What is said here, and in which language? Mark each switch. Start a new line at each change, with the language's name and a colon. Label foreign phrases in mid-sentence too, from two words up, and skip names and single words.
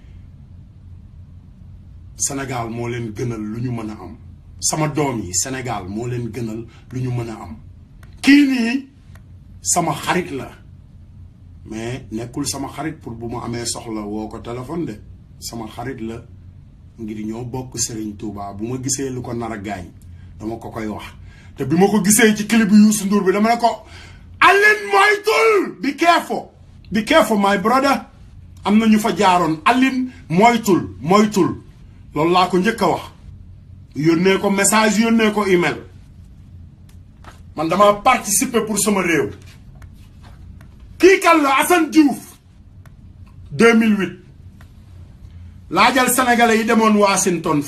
Wolof: Sénégal moo leen gënal lu ñu mën a am sama doom yi Sénégal moo leen gënal lu ñu mën a am kii nii sama xarit la mais nekkul sama xarit pour bu ma amee soxla woo ko téléphone de sama xarit la ngir ñoo bokk Serigne Touba bu ma gisee lu ko nar a gaañ dama ko koy wax te bi ma ko gisee ci clip bi Youssou Ndour bi dama ne ko Aline moytul
English: be careful my brother
Wolof: am na ñu fa jaaroon Aline moytul loolu laa ko njëkk a wax yónnee ko message yónnee ko email man dama
French: participer pour
Wolof: sama réew kii kan la Assane Diouf 2008 laajal sénégalais yi demoon Washington